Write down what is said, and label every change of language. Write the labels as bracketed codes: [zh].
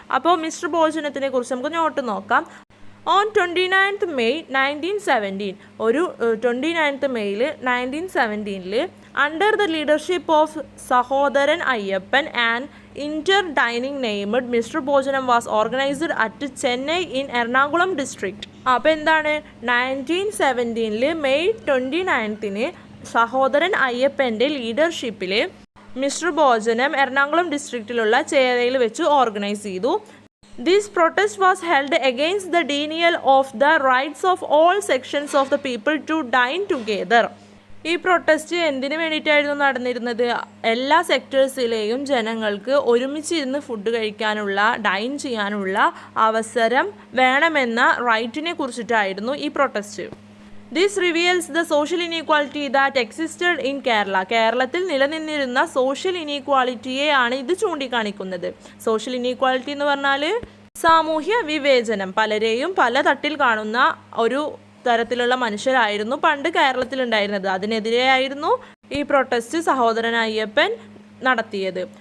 [ml] അപ്പോൾ മിശ്രഭോജനത്തിനെ കുറിച്ച് നമുക്ക് നോട്ട് നോക്കാം. [en] on 29th May 1917, [ml] ഒരു 29th മെയ്യിൽ 1917 [en] Under the leadership of Sahodaran Ayyappan and inter dining named Misra Bhojanam was organised at Chennai in Ernakulam district. [ml] അപ്പോൾ എന്താണ്, 1917 മെയ് 29 സഹോദരൻ അയ്യപ്പൻ്റെ ലീഡർഷിപ്പിൽ മിശ്രഭോജനം എറണാകുളം ഡിസ്ട്രിക്റ്റിലുള്ള ചേരയിൽ വെച്ച് ഓർഗനൈസ് ചെയ്തു. [en] This protest was held against the denial of the rights of all sections of the people to dine together. [ml] ഈ protest എന്തിനു വേണ്ടിയിട്ടായിരുന്നു നടന്നിരുന്നത്? എല്ലാ സെക്ടേഴ്സിലെയും ജനങ്ങൾക്ക് ഒരുമിച്ചിരുന്ന് ഫുഡ് കഴിക്കാനുള്ള, ഡൈൻ ചെയ്യാനുള്ള അവസരം വേണമെന്ന റൈറ്റിനെ കുറിച്ചിട്ടായിരുന്നു ഈ protest. [en] This reveals the social inequality that existed in Kerala. [ml] കേരളത്തിൽ നിലനിന്നിരുന്ന സോഷ്യൽ ഇനീക്വാളിറ്റിയെയാണ് ഇത് ചൂണ്ടിക്കാണിക്കുന്നത്. സോഷ്യൽ ഇനീക്വാളിറ്റി എന്ന് പറഞ്ഞാൽ സാമൂഹ്യ വിവേചനം, പലരെയും പല തട്ടിൽ കാണുന്ന ഒരു തരത്തിലുള്ള മനുഷ്യരായിരുന്നു പണ്ട് കേരളത്തിലുണ്ടായിരുന്നത്. അതിനെതിരെയായിരുന്നു ഈ പ്രൊട്ടസ്റ്റ് സഹോദരൻ അയ്യപ്പൻ നടത്തിയത്.